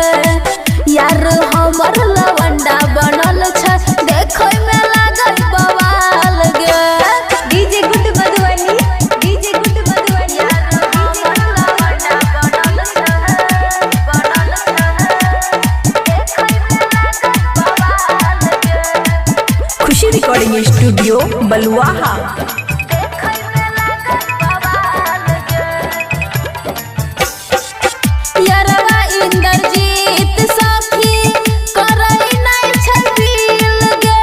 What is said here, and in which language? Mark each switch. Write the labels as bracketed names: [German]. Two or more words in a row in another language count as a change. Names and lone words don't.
[Maithili] यार हमर लवंडा बनल छै, देखै में लागै बवाल गे। डीजे गुड्डू मधुबनी, डीजे गुड्डू मधुबनी। लवंडा बनल छै, देखै में लागै बवाल गे। खुशी [English] recording studio [Maithili] बलुआहा। यरवा इंद्रजीत सखी करै नै छै दिल गे।